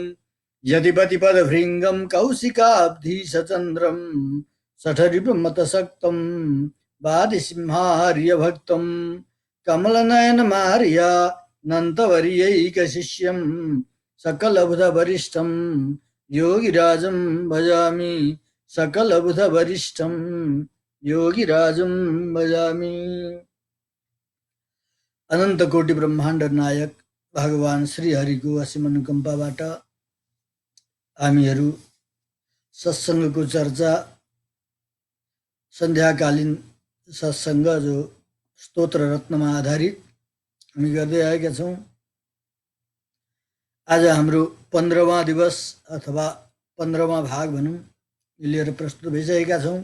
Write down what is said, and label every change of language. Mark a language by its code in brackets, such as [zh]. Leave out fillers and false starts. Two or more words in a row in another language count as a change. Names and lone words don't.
[sa] यतिपतिपदभृङ्गं कौशिकाब्धीशचन्द्रं शठरिपुमतसक्तं वादिसिंहार्यभक्तं कमलनयनमार्या नन्तवर्यैकशिष्यं सकलबुधवरिष्ठं योगिराजं भजामि। सकलबुधवरिष्ठं योगिराजं भजामि। [ne] अनंत कोटि ब्रह्माण्ड नायक भगवान श्री हरिको असीम अनुकम्पाबाट हामीहरू सत्सङ्गको चर्चा सन्ध्याकालीन सत्सङ्ग जो स्तोत्र रत्नमा आधारित हामी गर्दै आएका छौँ। आज हाम्रो 15वां दिवस अथवा 15वां भाग भनौँ लिएर प्रस्तुत भइसकेका छौँ।